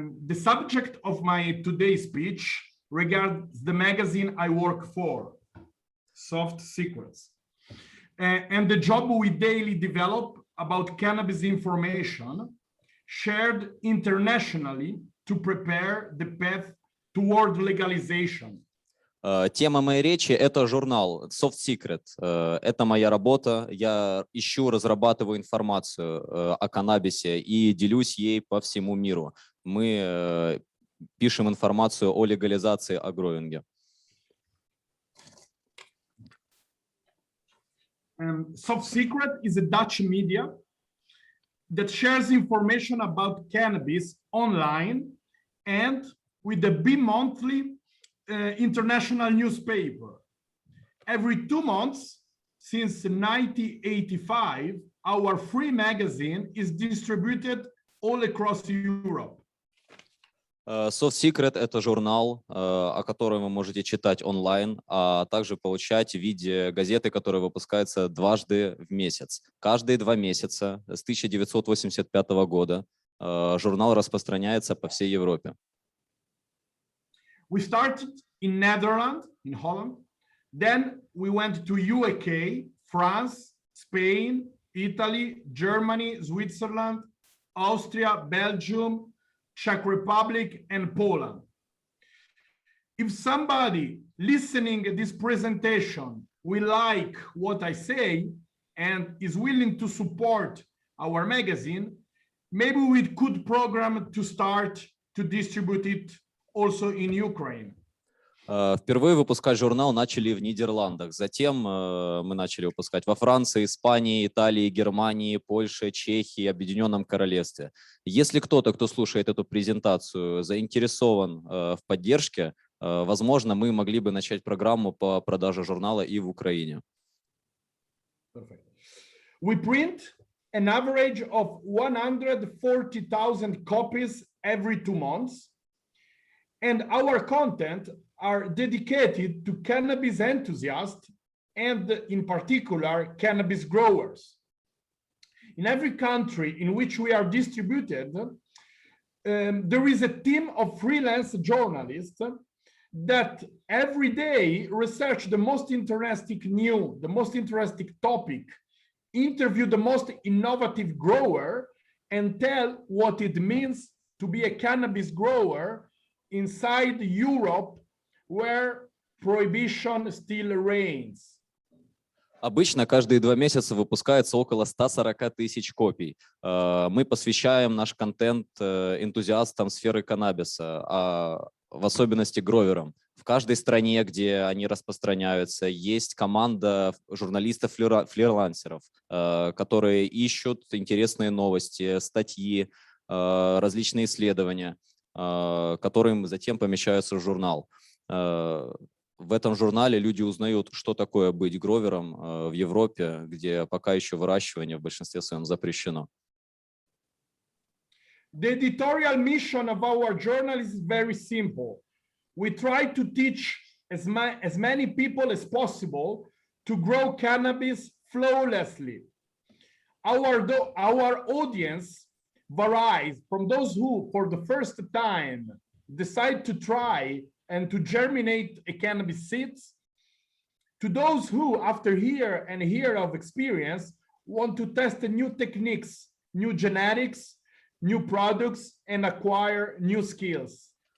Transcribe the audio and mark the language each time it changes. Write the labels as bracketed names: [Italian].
[English] The subject of my today's speech regards the magazine I work for, Soft Secrets, and the job we daily develop about cannabis information shared internationally to prepare the path toward legalization. [Russian] Тема моей речи – это журнал Soft Secret. Это моя работа. Я ищу, разрабатываю информацию о каннабисе и делюсь ей по всему миру. Мы пишем информацию о легализации, о гроинге. [English] Soft Secret is a Dutch media that shares information about cannabis online and with the bi-monthly international newspaper. Every 2 months since 1985, our free magazine is distributed all across Europe. [Russian] Soft Secret – это журнал, о котором вы можете читать онлайн, а также получать в виде газеты, которая выпускается дважды в месяц. Каждые 2 месяца с 1985 года журнал распространяется по всей Европе. [English] We started in Netherlands, in Holland. Then we went to UK, France, Spain, Italy, Germany, Switzerland, Austria, Belgium, Czech Republic, and Poland. If somebody listening to this presentation will like what I say and is willing to support our magazine, maybe we could program to start to distribute it also in Ukraine. [Russian] Впервые выпускать журнал начали в Нидерландах. Затем мы начали выпускать во Франции, Испании, Италии, Германии, Польше, Чехии, Объединенном Королевстве. Если кто-то, кто слушает эту презентацию, заинтересован в поддержке, возможно, мы могли бы начать программу по продаже журнала и в Украине. [English] We print an average of 140,000 copies every 2 months, and our content are dedicated to cannabis enthusiasts and in particular cannabis growers. In every country in which we are distributed, there is a team of freelance journalists that every day research the most interesting new, the most interesting topic, interview the most innovative grower, and tell what it means to be a cannabis grower inside Europe, where prohibition still reigns. [Russian] Обычно каждые 2 месяца выпускается около 140 тысяч копий. Мы посвящаем наш контент энтузиастам сферы каннабиса, а в особенности гроверам. В каждой стране, где они распространяются, есть команда журналистов-фрилансеров, которые ищут интересные новости, статьи, различные исследования, которые затем помещаются в журнал. В этом журнале люди узнают, что такое быть гровером в Европе, где пока еще выращивание в большинстве своем запрещено. [English] The editorial mission of our journal is very simple. We try to teach as many people as possible to grow cannabis flawlessly. Our audience varies from those who, for the first time, decide to try and to germinate a cannabis seeds, to those who, after year and year of experience, want to test new techniques, new genetics, new products, and acquire new skills.